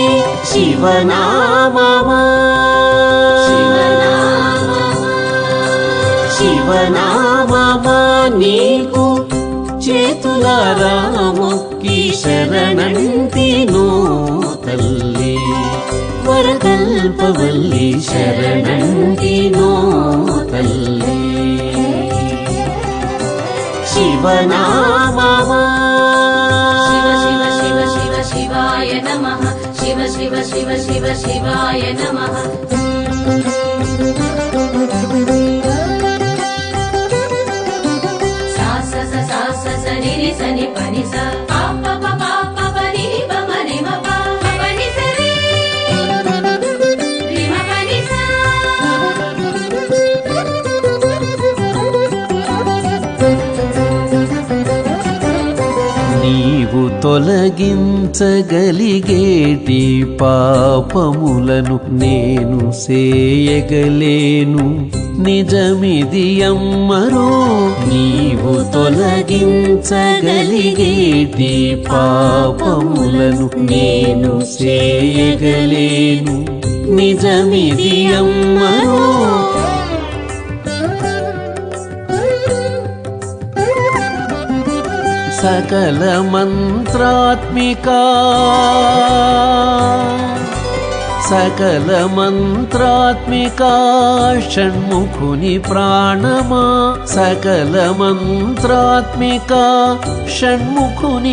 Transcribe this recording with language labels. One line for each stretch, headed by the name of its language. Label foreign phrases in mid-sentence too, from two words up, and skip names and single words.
Telugu: శివనామమా శివనామమా నీకు చేతులారా మొక్కి శరణంటినో తల్లి. వరకల్పవల్లి శరణంటినో తల్లి. శివనామమా
Sanskrit: शिव शिव शिव शिवाय नमः सा स स सा स स रि रि स नि प नि स पा प प पा प प रि रि प म रि म प प प नि स रि रि म प नि स
Telugu: నీవు తొలగించగలిగేటి పాపములను నేను సేయగలేను నిజమిది అమ్మరో నీవు తొలగించగలిగేటి పాపములను నేను సేయగలేను నిజమిది అమ్మరో సకల మంత్రాత్మిక షణ్ముఖుని ప్రాణమా సకల మంత్రాత్మిక షణ్ముఖుని